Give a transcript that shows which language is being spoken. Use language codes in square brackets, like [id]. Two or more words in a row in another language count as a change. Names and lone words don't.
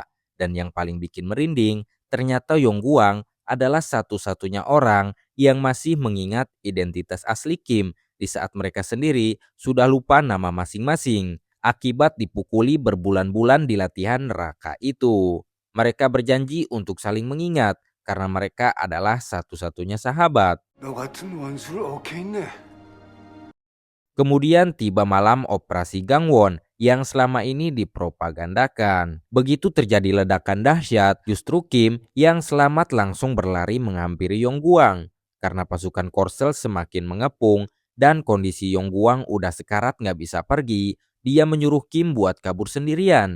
[id] Dan yang paling bikin merinding, ternyata Yongguang adalah satu-satunya orang yang masih mengingat identitas asli Kim di saat mereka sendiri sudah lupa nama masing-masing akibat dipukuli berbulan-bulan di latihan neraka itu. Mereka berjanji untuk saling mengingat karena mereka adalah satu-satunya sahabat. [ko] 너 같은 원수를 얻게 [id] Kemudian tiba malam operasi Gangwon yang selama ini dipropagandakan. Begitu terjadi ledakan dahsyat, justru Kim yang selamat langsung berlari menghampiri Yongguang. Karena pasukan Korsel semakin mengepung dan kondisi Yongguang udah sekarat nggak bisa pergi, dia menyuruh Kim buat kabur sendirian.